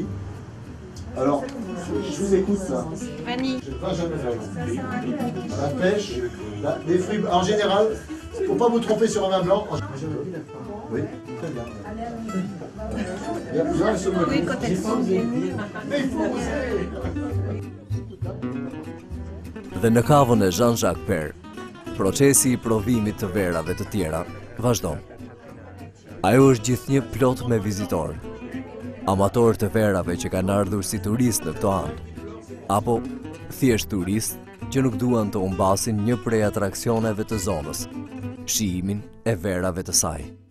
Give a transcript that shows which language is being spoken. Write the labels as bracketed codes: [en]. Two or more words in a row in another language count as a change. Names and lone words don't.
[fr] Alors, je vous écoute là. Vanille. Vin jamais vanille. La pêche, les fruits, en général, il ne faut pas vous tromper sur un vin blanc. Oui, très bien. Oui, quand elles sont bien. Mais il faut oser. [sq] Dhe në kavën e Jean-Jacques Per, procesi i provimit të verave të tjera vazhdon. Ajo është gjithnjë plot me vizitorë, amatorë të verave që kanë ardhur si turist në këto anë, apo thjesht turist që nuk duan të humbasin një prej atraksioneve të zonës, shijimin e verave të saj.